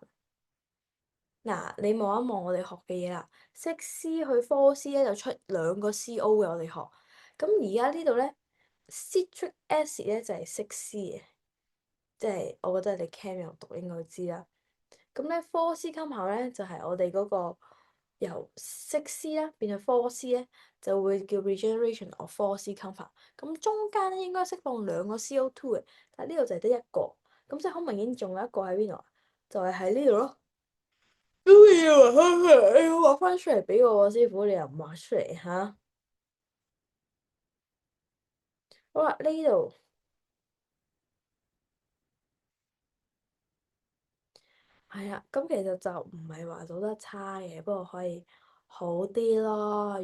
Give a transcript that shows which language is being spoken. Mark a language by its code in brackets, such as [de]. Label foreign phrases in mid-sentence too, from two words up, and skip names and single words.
[yue] 嗱，你望一望我哋學嘅嘢啦，6C 去 4C 咧就出兩個 CO 嘅我哋學，咁而家呢度咧， [en] citric acid [yue] 咧就係 6C 嘅，即係我覺得你 Chem 有讀應該知啦。咁咧 4C compound 咧就係我哋嗰個由 6C 啦變到 4C 咧就會叫 [en] regeneration of 4C compound， [yue] 咁中間咧應該釋放兩個 CO2 嘅，但係呢度就係得一個，咁即係好明顯仲有一個喺邊度啊？就係喺呢度咯。都要啊！你要畫翻出嚟俾我喎，師傅，你又唔畫出嚟吓？好啦，呢度係啊，咁其實就唔係話做得差嘅，不過可以好啲咯。